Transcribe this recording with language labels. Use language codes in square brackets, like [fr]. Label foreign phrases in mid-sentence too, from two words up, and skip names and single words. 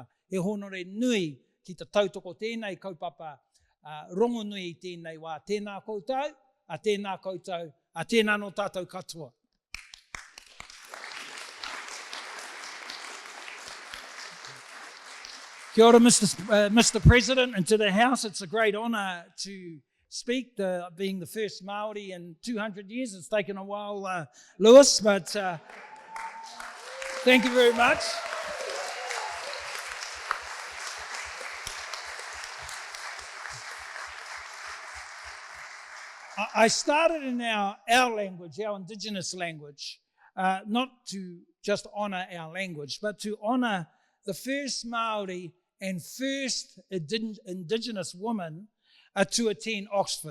[mi] He honore nui ki te tautoko tēnei kaupapa rongo nui i tēnei wā. Tēnā koutou, a tēnā koutou, a tēnā no tātou katoa. Kia ora, [en] Mr. President, and to the House. It's a great honour to speak, being the first Māori in 200 years. It's taken a while, Lewis, but thank you very much. I started in our language, our indigenous language, not to just honour our language, but to honour the first Māori and first indigenous woman to attend Oxford.